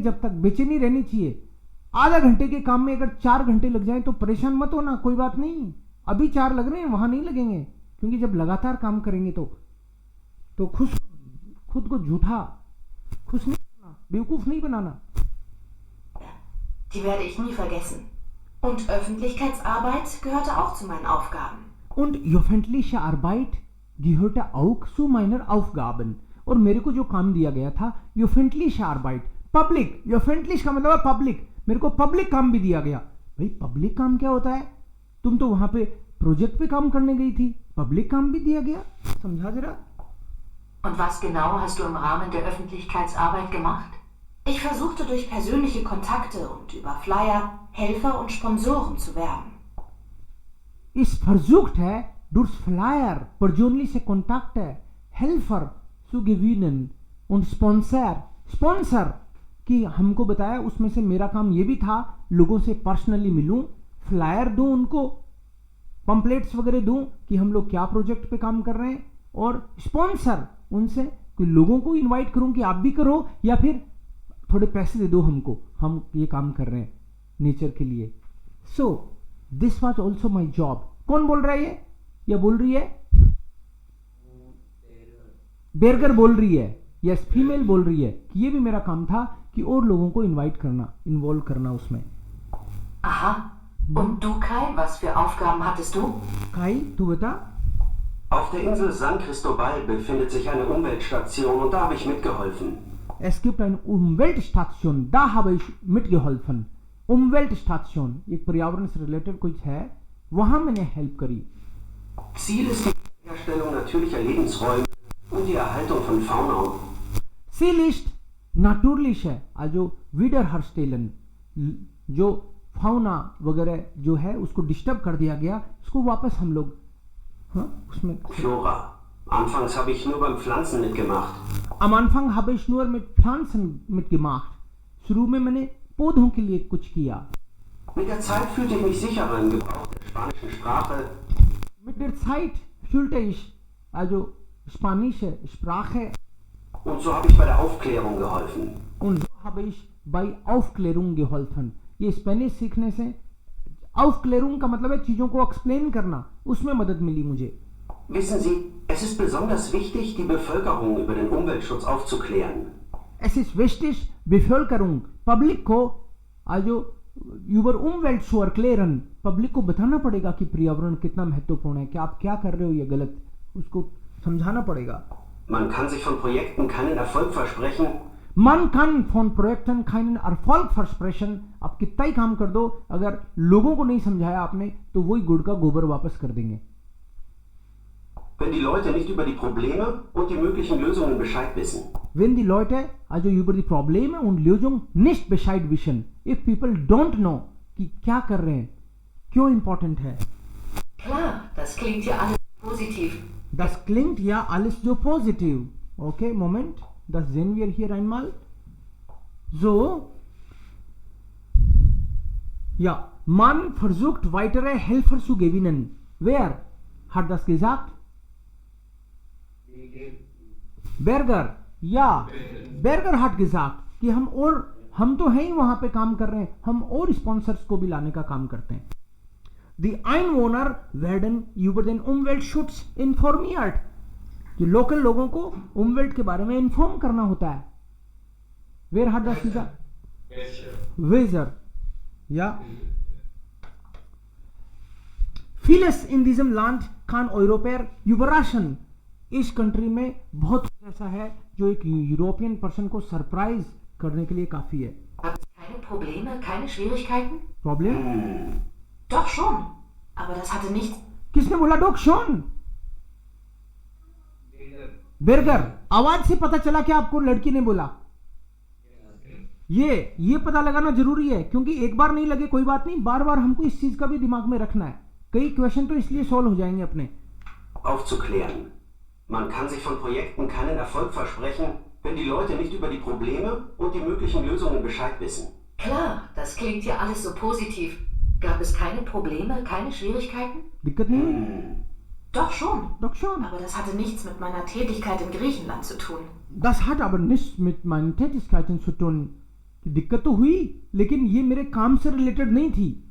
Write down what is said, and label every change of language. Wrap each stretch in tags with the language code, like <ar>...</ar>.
<hi>जब तक बेचैनी रहनी चाहिए. आधा घंटे के काम में अगर 4 घंटे लग जाए तो परेशान मत होना, कोई बात नहीं. अभी 4 लग रहे हैं, वहां नहीं लगेंगे, क्योंकि जब लगातार काम करेंगे तो खुद को झूठा खुश नहीं बनाना, बेवकूफ नहीं बनाना.</hi> <de>Die werde ich nie vergessen. Und Öffentlichkeitsarbeit gehörte auch zu meinen Aufgaben. Und öffentliche Arbeit gehörte auch zu meinen Aufgaben.</de> <hi>और मेरे को जो काम दिया गया था,</hi> <de>öffentliche Arbeit,</de> <hi>पब्लिक. öffentlich का मतलब है पब्लिक. मेरे को पब्लिक काम भी दिया गया. भाई पब्लिक काम क्या होता है? तुम तो वहां पे प्रोजेक्ट पे काम करने गई थी, पब्लिक काम भी दिया गया. समझा जरा.</hi> <de>Und was genau hast du im Rahmen der Öffentlichkeitsarbeit gemacht? Ich versuchte durch persönliche Kontakte und über Flyer Helfer und Sponsoren zu werben. Ich versuchte durch Flyer, persönliche Kontakte, Helfer zu gewinnen und Sponsor</de> <hi>कि हमको बताया. उसमें से मेरा काम ये भी था, लोगों से पर्सनली मिलूं, फ्लायर दूं उनको, पंपलेट्स वगैरह दूं कि हम लोग क्या प्रोजेक्ट पे काम कर रहे हैं, और स्पॉन्सर उनसे कि लोगों को इनवाइट करूं कि आप भी करो या फिर थोड़े पैसे दे दो हमको, हम ये काम कर रहे हैं नेचर के लिए.</hi> <en>So this was also my job.</en> <hi>कौन बोल रहा है ये या बोल रही है? बेरगर बोल रही है, यस फीमेल बोल रही है कि ये भी मेरा काम था कि और लोगों को इनवाइट करना, इन्वॉल्व करना उसमें. Aha.</hi> <de>Und du, Kai, was für Aufgaben hattest du?</de> <hi>Kai, तू बता.</hi> <de>Auf der Insel San Cristobal befindet sich eine Umweltstation und da habe ich mitgeholfen. Es gibt eine Umweltstation, da habe ich mitgeholfen.</de> <hi>Umweltstation, एक पर्यावरण से related कुछ है, वहां मैंने help करी.</hi> <de>Ziel ist die Herstellung natürlicher Lebensräume und die Erhaltung von Fauna. Ziel ist natürlich</de> <hi>है,</hi> <de>also Wiederherstellen,</de> <hi>जो फाउना वगैरह जो है उसको डिस्टर्ब कर दिया गया, उसको वापस हम लोग उसमें.</hi> <de>Flora. Anfangs habe ich nur beim Pflanzen mitgemacht. Am Anfang habe ich nur mit Pflanzen mitgemacht.</de> <hi>शुरू में मैंने पौधों के लिए कुछ किया.</hi> <de>Mit der Zeit fühlte ich mich sicherer im Gebrauch der spanischen Sprache. Mit der Zeit fühlte ich also spanische Sprache. Und so habe ich bei der Aufklärung geholfen. Und so habe ich bei Aufklärung geholfen.</de> <hi>ये Spanish सीखने से Aufklärung का मतलब है चीजों को explain करना, उसमें मदद मिली मुझे.</hi> <de>Wissen Sie, es ist besonders wichtig, die Bevölkerung über den Umweltschutz aufzuklären. Es ist wichtig, Bevölkerung, Public को also über Umwelt zu erklären.</de> <hi>Public को बताना पड़ेगा कि पर्यावरण कितना महत्वपूर्ण है, कि आप क्या कर रहे हो ये गलत, उसको समझाना पड़ेगा.</hi> <de>Man kann sich von Projekten keinen Erfolg versprechen. Man kann von Projekten keinen Erfolg versprechen.</de> <hi>आप कितना ही काम कर दो, अगर लोगों को नहीं समझाया आपने, तो वही गुड़ का गोबर वापस कर देंगे.</hi> <de>Wenn die Leute nicht über die Probleme und die möglichen Lösungen Bescheid wissen. Wenn die Leute also über die Probleme und Lösungen nicht Bescheid wissen,</de> <en>if people don't know</en> <hi>कि क्या कर रहे हैं, क्यों important है.</hi> <de>Klar, das klingt ja alles positiv. Das klingt ja alles so positiv. Okay, Moment, das sehen wir hier einmal. So, ja, man versucht weitere Helfer zu gewinnen. Wer hat das gesagt? Berger. Ja, Berger hat gesagt</de> <hi>कि हम तो हैं ही वहां पे काम कर रहे हैं, हम और स्पॉन्सर्स को भी लाने का काम करते हैं.</hi> <de>Die Einwohner werden über den Umweltschutz informiert.</de> <hi>जो लोकल लोगों को उमवेल्ट के बारे में इन्फॉर्म करना होता है.</hi> <de>Wer hat das gesagt? Weser. Ja. Vieles in diesem Land kann Europäer überraschen.</de> <hi>इस कंट्री में बहुत कुछ ऐसा है जो एक यूरोपियन पर्सन को सरप्राइज करने के लिए काफी है.</hi> <de>Keine Probleme, keine Schwierigkeiten?</de> <hi>Problem?</hi> <de>Doch schon, aber das hatte nichts.</de> <hi>किसने बोला</hi> <de>डॉक शॉन?</de> <hi>बेरगर. आवाज से पता चला कि आपको लड़की ने बोला. ये पता लगाना जरूरी है, क्योंकि एक बार नहीं लगे कोई बात नहीं, बार बार हमको इस चीज का भी दिमाग में रखना है. कई क्वेश्चन तो इसलिए सॉल्व हो जाएंगे अपने.</hi> <de>Aufzuklären. Man kann sich von Projekten keinen Erfolg versprechen, wenn die Leute nicht über die Probleme und die möglichen Lösungen Bescheid wissen. Klar, das klingt ja alles so positiv. Gab es keine Probleme, keine Schwierigkeiten?</de> <hi>दिक्कत नहीं.</hi> <de>Doch schon. Doch schon. Aber das hatte nichts mit meiner Tätigkeit in Griechenland zu tun. Das hat aber nichts mit meinen Tätigkeiten zu tun.</de> <hi>दिक्कत तो हुई, लेकिन ये मेरे काम से रिलेटेड नहीं थी.</hi>